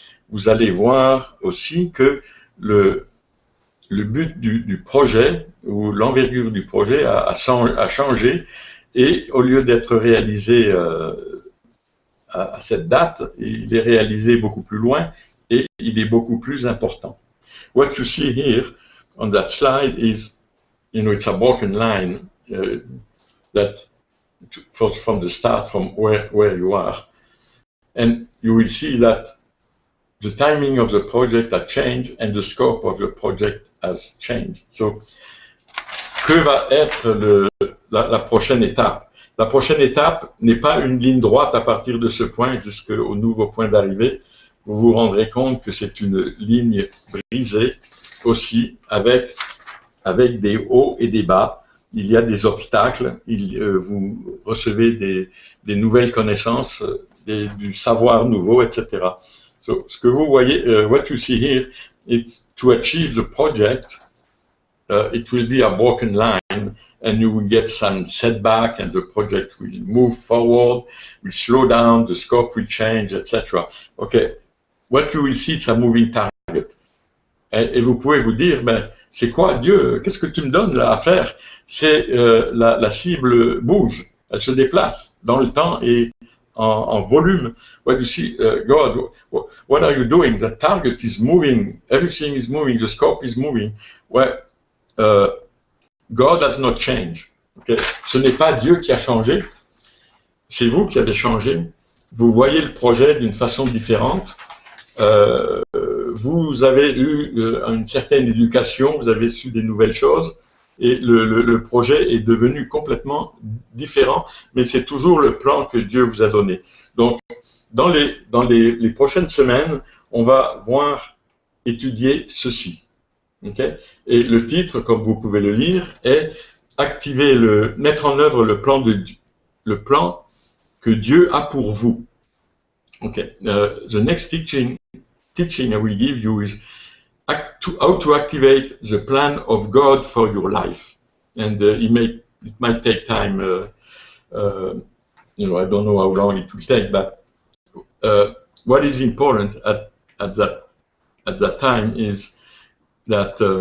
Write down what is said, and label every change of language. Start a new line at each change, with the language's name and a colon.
French: Vous allez voir aussi que le but du projet, ou l'envergure du projet a changé, et au lieu d'être réalisé à cette date, il est réalisé beaucoup plus loin, et il est beaucoup plus important.
English: What you see here on that slide is, you know, it's a broken line that from the start, from where you are, and you will see that the timing of the project has changed and the scope of the project has changed.
French: So, que va être la prochaine étape? La prochaine étape n'est pas une ligne droite à partir de ce point jusqu'au nouveau point d'arrivée. Vous vous rendrez compte que c'est une ligne brisée aussi avec des hauts et des bas. Il y a des obstacles, vous recevez des nouvelles connaissances, du savoir nouveau, etc.
English: So,
French: ce que vous voyez,
English: what you see here, it's to achieve the project, it will be a broken line, and you will get some setback, and the project will move forward, will slow down, the scope will change, etc. Okay, what you will see, it's a moving target.
French: Et vous pouvez vous dire, ben, c'est quoi Dieu? Qu'est-ce que tu me donnes là à faire? C'est la cible bouge, elle se déplace dans le temps et en volume.
English: What you see, God, what are you doing? The target is moving, everything is moving, the scope is moving. Well, God has not changed. Okay?
French: Ce n'est pas Dieu qui a changé, c'est vous qui avez changé. Vous voyez le projet d'une façon différente. Vous avez eu une certaine éducation, vous avez su des nouvelles choses, et le projet est devenu complètement différent, mais c'est toujours le plan que Dieu vous a donné. Donc, dans les prochaines semaines, on va étudier ceci. Okay? Et le titre, comme vous pouvez le lire, est mettre en œuvre le plan que Dieu a pour vous. Okay.
English: The next teaching I will give you is how to activate the plan of God for your life. And it might take time, you know, I don't know how long it will take, but what is important at that time is that